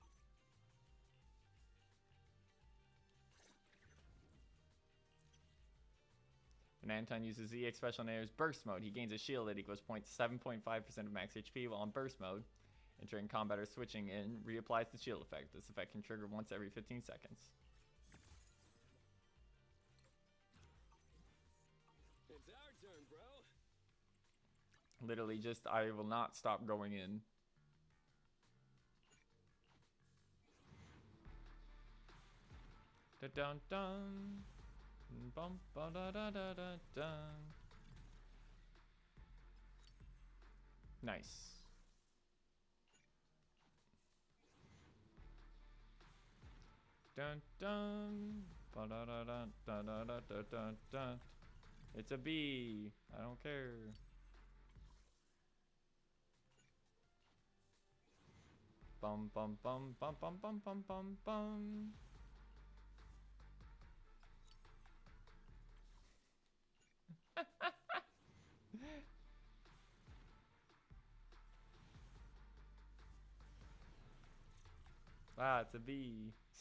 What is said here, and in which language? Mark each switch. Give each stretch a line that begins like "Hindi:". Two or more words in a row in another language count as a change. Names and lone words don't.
English: When Anton uses ZX Special Nairs Burst Mode, he gains a shield that equals 7.5% of max HP while in Burst Mode. Entering combat or switching in, reapplies the shield effect. This effect can trigger once every 15 seconds. It's our turn, bro. Literally just, I will not stop going in. Dun dun dun. Bum ba da da da da dun. Nice. Dun dun. Ba da da da da da da da da da. It's a bee. I don't care. Bum bum bum bum bum bum bum bum bum. Wow, it's a bee.